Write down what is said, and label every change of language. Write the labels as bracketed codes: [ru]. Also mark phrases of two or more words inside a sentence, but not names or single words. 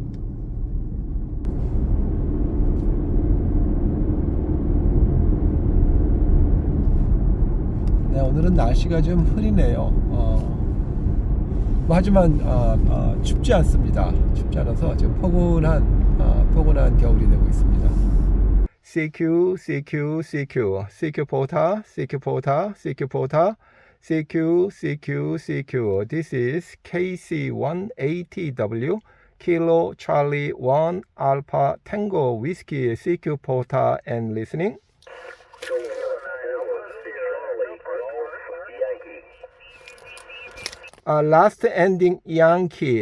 [ko] 네, 오늘은 날씨가 좀 흐리네요. 뭐 하지만 춥지 않습니다. 춥지 않아서 지금 포근한 겨울이 되고 있습니다. [en] CQ, CQ, CQ, CQ POTA, CQ POTA, CQ POTA, CQ, CQ, CQ. This is KC1ATW, Kilo Charlie 1 Alpha Tango Whiskey, CQ POTA and listening. Last ending Yankee.